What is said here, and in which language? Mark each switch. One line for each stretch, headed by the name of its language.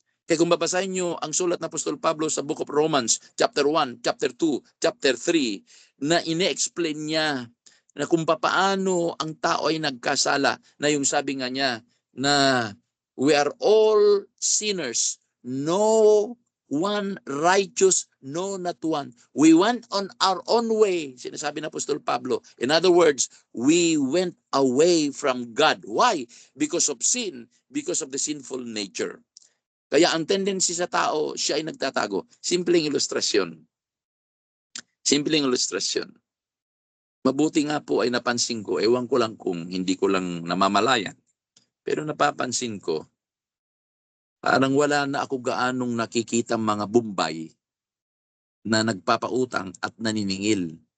Filipino: Kaya kung babasahin nyo ang sulat ng Apostol Pablo sa Book of Romans, chapter 1, chapter 2, chapter 3, na ine-explain niya na kung papaano ang tao ay nagkasala, na yung sabi nga niya na
English: we are all sinners. No one righteous, no not one. We went on our own way,
Filipino: sinasabi ng Apostol Pablo.
English: In other words, we went away from God. Why? Because of sin, because of the sinful nature.
Filipino: Kaya ang tendency sa tao, siya ay nagtatago. Simpleng ilustrasyon. Simpleng ilustrasyon. Mabuti nga po ay napansin ko, ewan ko lang kung hindi ko lang namamalayan. Pero napapansin ko, parang wala na ako gaanong nakikita mga Bombay na nagpapautang at naniningil.